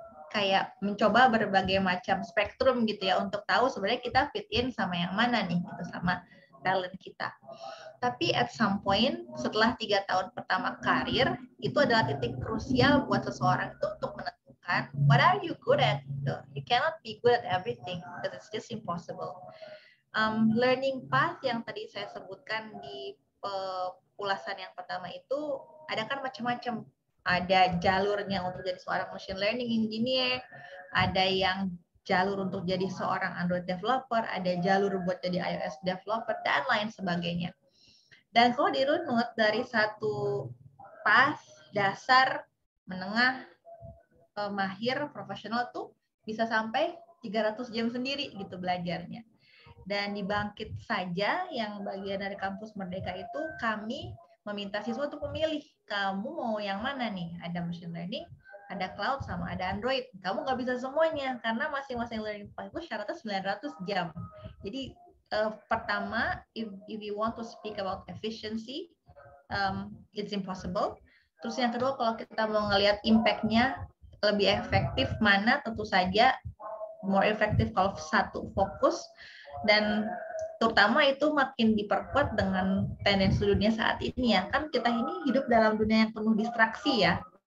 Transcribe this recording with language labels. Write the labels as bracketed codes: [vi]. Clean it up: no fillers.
[id] kayak mencoba berbagai macam spektrum gitu ya untuk tahu sebenarnya kita fit in sama yang mana nih gitu sama talent kita. Tapi [en] at some point [id] setelah 3 tahun pertama karir itu adalah titik krusial buat seseorang itu untuk menentukan [en] what are you good at [id] gitu. [en] You cannot be good at everything because it's just impossible. [id] Learning path yang tadi saya sebutkan di ulasan yang pertama itu ada kan macam-macam. Ada jalurnya untuk jadi seorang machine learning engineer, ada yang jalur untuk jadi seorang Android developer, ada jalur buat jadi iOS developer, dan lain sebagainya. Dan kalau dirunut dari satu path, dasar, menengah, mahir, profesional tuh bisa sampai 300 jam sendiri gitu belajarnya. Dan di Bangkit saja yang bagian dari kampus Merdeka itu kami meminta siswa untuk memilih, kamu mau yang mana nih? Ada machine learning, ada cloud, sama ada Android. Kamu nggak bisa semuanya, karena masing-masing learning path itu syaratnya 900 jam. Jadi pertama, [en] if you want to speak about efficiency, it's impossible. [id] Terus yang kedua, kalau kita mau ngelihat impact-nya lebih efektif mana, tentu saja more efektif kalau satu fokus, dan terutama itu makin diperkuat dengan tendensi dunia saat ini ya, kan kita ini hidup dalam dunia yang penuh distraksi ya.